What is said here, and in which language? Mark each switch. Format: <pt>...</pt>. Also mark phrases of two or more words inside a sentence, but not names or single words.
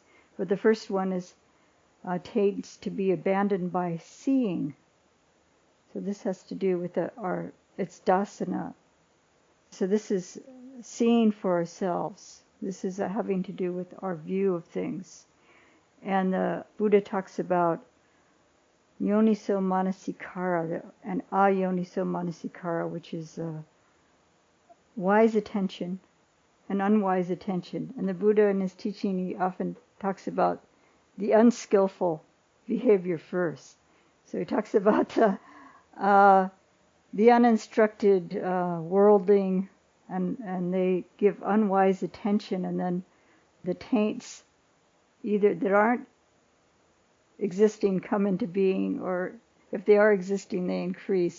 <en>But the first one is taints to be abandoned by seeing. So this has to do with it's dasana. So this is seeing for ourselves. This is having to do with our view of things. And the Buddha talks about</en> <pi>yoniso manasikara</pi> <en>and</en> <pi>ayoniso manasikara,</pi> <en>which is wise attention and unwise attention. And the Buddha in his teaching, he often talks about the unskillful behavior first. So he talks about the uninstructed worldling, and they give unwise attention, and then the taints either that aren't existing come into being, or if they are existing, they increase.</en>